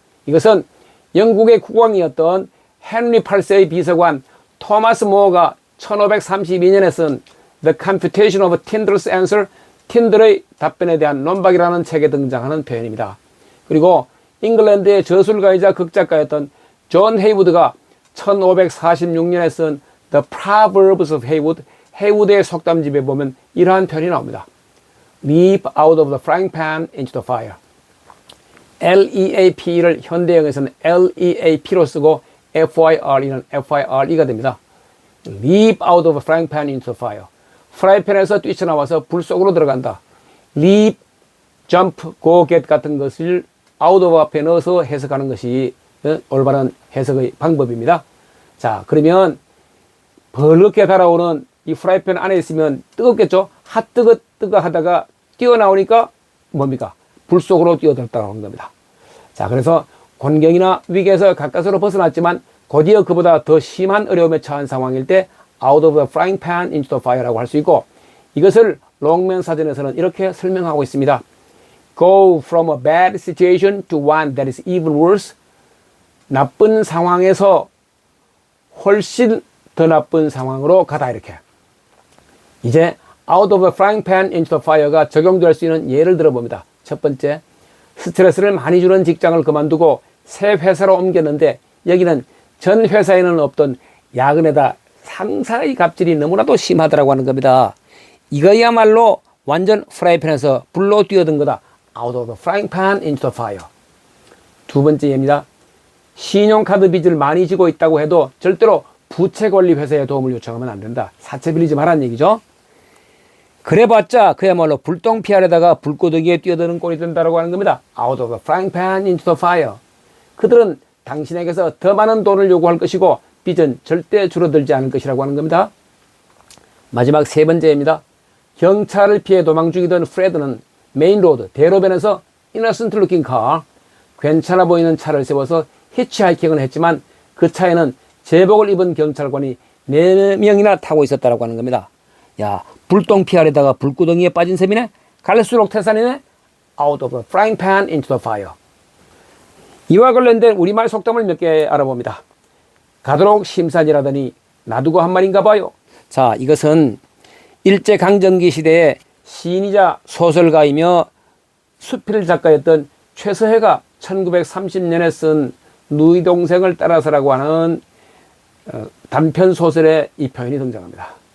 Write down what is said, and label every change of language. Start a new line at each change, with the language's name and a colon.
Korean: 이것은 영국의 국왕이었던 헨리 8세의 비서관 토마스 모어가 1532년에 쓴 The Computation of Tyndall's Answer, 틴들의 답변에 대한 논박이라는 책에 등장하는 표현입니다. 그리고 잉글랜드의 저술가이자 극작가였던 존 헤이우드가 1546년에 쓴 The Proverbs of Heywood, 헤이우드의 속담집에 보면 이러한 표현이 나옵니다.
English: Leap out of the frying pan into the fire.
Korean: L-E-A-P를 현대형에서는 L-E-A-P로 쓰고 F-Y-R-E는 F-Y-R-E가 됩니다.
English: Leap out of the frying pan into the fire.
Korean: 프라이팬에서 뛰쳐나와서 불 속으로 들어간다. Leap, jump, go, get 같은 것을 out of 앞에 넣어서 해석하는 것이 올바른 해석의 방법입니다. 자, 그러면 벌겋게 달아오는 이 프라이팬 안에 있으면 뜨겁겠죠? 핫뜨거 하다가 뛰어나오니까 뭡니까? 불 속으로 뛰어들었다고 하는 겁니다. 자, 그래서 곤경이나 위기에서 가까스로 벗어났지만 곧이어 그보다 더 심한 어려움에 처한 상황일 때 out of the frying pan into the fire 라고 할 수 있고, 이것을 롱맨 사전에서는 이렇게 설명하고 있습니다.
English: Go from a bad situation to one that is even worse.
Korean: 나쁜 상황에서 훨씬 더 나쁜 상황으로 가다, 이렇게. 이제 out of the frying pan into the fire 가 적용될 수 있는 예를 들어봅니다. 첫 번째, 스트레스를 많이 주는 직장을 그만두고 새 회사로 옮겼는데 여기는 전 회사에는 없던 야근에다 상사의 갑질이 너무나도 심하더라고 하는 겁니다. 이거야말로 완전 프라이팬에서 불로 뛰어든 거다.
English: out of the frying pan into the fire.
Korean: 두 번째 예입니다. 신용카드 빚을 많이 지고 있다고 해도 절대로 부채관리 회사에 도움을 요청하면 안 된다. 사채 빌리지 말라는 얘기죠. 그래봤자 그야말로 불똥 피하려다가 불고더기에 뛰어드는 꼴이 된다고 하는 겁니다.
English: out of the frying pan into the fire.
Korean: 그들은 당신에게서 더 많은 돈을 요구할 것이고 빚은 절대 줄어들지 않을 것이라고 하는 겁니다. 마지막 세 번째입니다. 경찰을 피해 도망 중이던 프레드는 메인로드, 대로변에서 innocent looking car, 괜찮아 보이는 차를 세워서 히치하이킹을 했지만 그 차에는 제복을 입은 경찰관이 4명이나 타고 있었다고 하는 겁니다. 야, 불똥 피하려다가 불구덩이에 빠진 셈이네? 갈수록 태산이네?
English: out of the frying pan into the fire.
Korean: 이와 관련된 우리말 속담을 몇 개 알아봅니다. 가도록 심산이라더니 놔두고 한 말인가 봐요. 자, 이것은 일제강점기 시대에 시인이자 소설가이며 수필 작가였던 최서해가 1930년에 쓴 누이 동생을 따라서라고 하는 단편 소설에 이 표현이 등장합니다.